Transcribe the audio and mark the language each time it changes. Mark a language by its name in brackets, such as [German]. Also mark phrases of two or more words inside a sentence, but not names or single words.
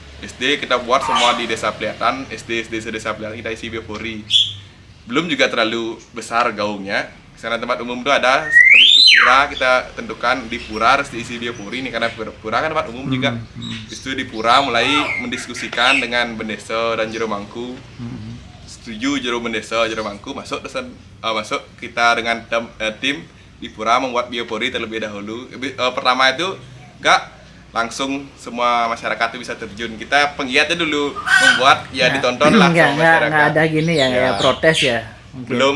[Indonesian] SD kita buat semua di desa Pelihatan, SD desa Pelihatan kita isi biopori. Belum juga terlalu besar gaungnya. Karena tempat umum itu ada, habis itu pura kita tentukan di pura harus diisi biopori nih, karena pura kan tempat umum juga. Habis itu di pura mulai mendiskusikan dengan Bendesa dan Jero Mangku. Setuju Jero Bendesa, Jero Mangku masuk kita dengan tim di pura membuat biopori terlebih dahulu. Pertama itu enggak langsung semua masyarakat itu bisa terjun. Kita penggiatnya dulu membuat ditonton lah sama masyarakat. Nggak ada gini ya, protes ya. Mungkin.